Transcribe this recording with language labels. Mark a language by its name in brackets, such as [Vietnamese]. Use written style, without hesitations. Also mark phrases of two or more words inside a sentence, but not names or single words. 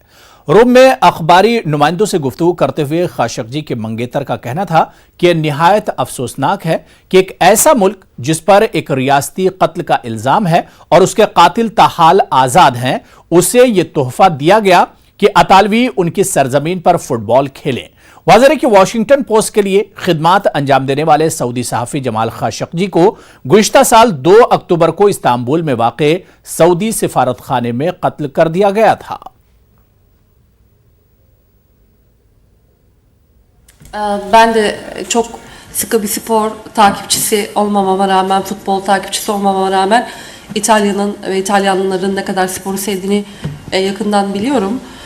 [Urdu] روم میں اخباری نمائندوں سے گفتگو کرتے ہوئے خاشقجی کے منگیتر کا کہنا تھا کہ نہایت افسوسناک ہے کہ ایک ایسا ملک جس پر ایک ریاستی قتل کا الزام ہے اور اس کے قاتل تاحال آزاد ہیں، اسے یہ تحفہ دیا گیا کہ اطالوی ان کی سرزمین پر فٹبال کھیلیں. واضح ہے کہ واشنگٹن پوسٹ کے لیے خدمات انجام دینے والے سعودی صحافی جمال خاشقجی کو گزشتہ سال 2 اکتوبر کو استنبول میں واقع سعودی سفارت خانے میں قتل کر دیا گیا تھا. [Turkish] Ben de çok sıkı bir spor takipçisi olmamama rağmen, futbol takipçisi olmamama rağmen İtalya'nın ve İtalyanların ne kadar sporu sevdiğini yakından biliyorum.